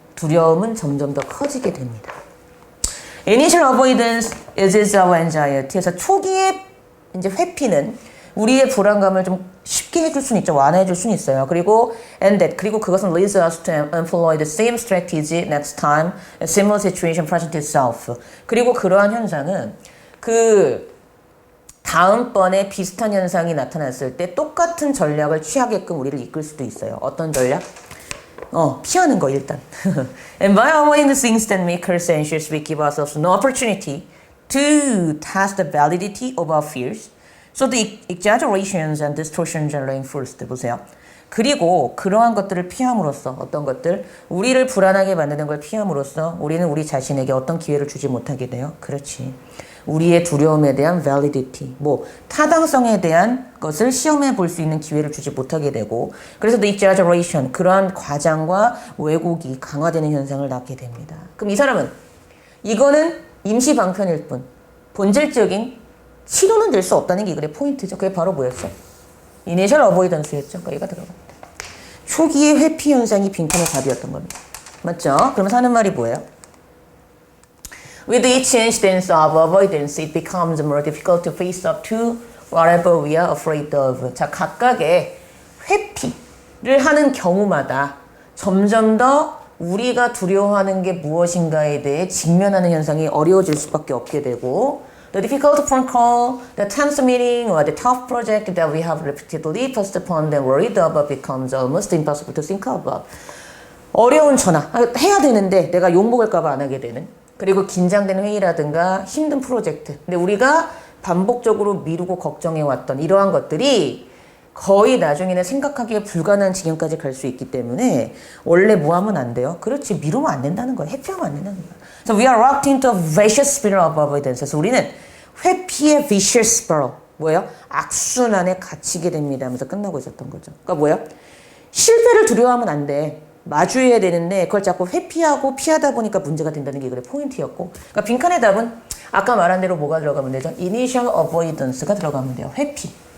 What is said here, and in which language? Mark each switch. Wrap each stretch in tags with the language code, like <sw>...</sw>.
<ko>두려움은 점점 더 커지게 됩니다.</ko> <en>Initial avoidance is our anxiety.</en> <ko>그래서 초기의 이제 회피는 우리의 불안감을 좀 쉽게 해줄 수는 있죠. 완화해줄 수는 있어요. 그리고</ko> <en>and that</en> <ko>그리고 그것은</ko> <en>leads us to employ the same strategy next time a similar situation presents itself.</en> <ko>그리고 그러한 현상은 그 다음번에 비슷한 현상이 나타났을 때 똑같은 전략을 취하게끔 우리를 이끌 수도 있어요. 어떤 전략? 피하는 거 일단.</ko> <en>And by avoiding the things that make us anxious, we give ourselves no opportunity to test the validity of our fears. So the exaggerations and distortions are reinforced.</en> <ko>보세요. 그리고 그러한 것들을 피함으로써 어떤 것들? 우리를 불안하게 만드는 걸 피함으로써 우리는 우리 자신에게 어떤 기회를 주지 못하게 돼요. 그렇지. 우리의 두려움에 대한 validity, 타당성에 대한 것을 시험해 볼 수 있는 기회를 주지 못하게 되고 그래서</ko> <en>the exaggeration,</en> <ko>그러한 과장과 왜곡이 강화되는 현상을 낳게 됩니다. 그럼 이 사람은 이거는 임시 방편일 뿐 본질적인 치료는 될 수 없다는 게 이거의 포인트죠. 그게 바로 뭐였죠?</ko> <en>Initial avoidance였죠.</en> <ko>그러니까 얘가 들어갑니다. 초기의 회피 현상이 빈칸의 답이었던 겁니다. 맞죠? 그러면서 하는 말이 뭐예요?</ko> <en>With each instance of avoidance, it becomes more difficult to face up to whatever we are afraid of.</en> <ko>자, 각각의 회피를 하는 경우마다 점점 더 우리가 두려워하는 게 무엇인가에 대해 직면하는 현상이 어려워질 수밖에 없게 되고</ko> <en>The difficult phone call, the tense meeting, or the tough project that we have repeatedly postponed and worried about becomes almost impossible to think about.</en> <ko>어려운 전화 해야 되는데 내가 욕먹을까 봐 안 하게 되는. 그리고 긴장된 회의라든가 힘든 프로젝트. 근데 우리가 반복적으로 미루고 걱정해왔던 이러한 것들이 거의 나중에는 생각하기에 불가능한 지경까지 갈 수 있기 때문에 원래 뭐 하면 안 돼요? 그렇지, 미루면 안 된다는 거예요. 회피하면 안 된다는 거예요.</ko> <en>So we are locked into a vicious spiral of avoidance.</en> <ko>그래서 우리는 회피의</ko> <en>vicious spiral.</en> <ko>뭐예요? 악순환에 갇히게 됩니다 하면서 끝나고 있었던 거죠. 그러니까 뭐예요? 실패를 두려워하면 안 돼. 마주해야 되는데 그걸 자꾸 회피하고 피하다 보니까 문제가 된다는 게 그래 포인트였고. 그러니까 빈칸의 답은 아까 말한 대로 뭐가 들어가면 되죠? Initial avoidance가 들어가면 돼요. 회피.</ko>